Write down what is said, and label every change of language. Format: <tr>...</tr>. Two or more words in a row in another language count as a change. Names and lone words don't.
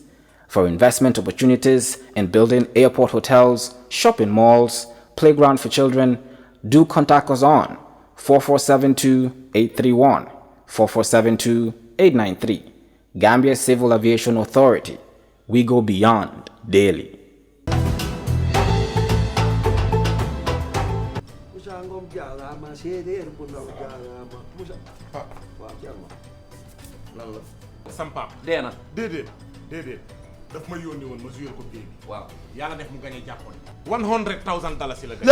<en>For investment opportunities in building airport hotels, shopping malls, playground for children, do contact us on 4472 831, 4472 893. Gambia Civil Aviation Authority. We go beyond daily.</en> <wo>sam pap dee na déedéet daf ma yónni woon ma suyal ko bii bi waaw yàlla def mu gañe jàppoon $100,000 la gañe</wo>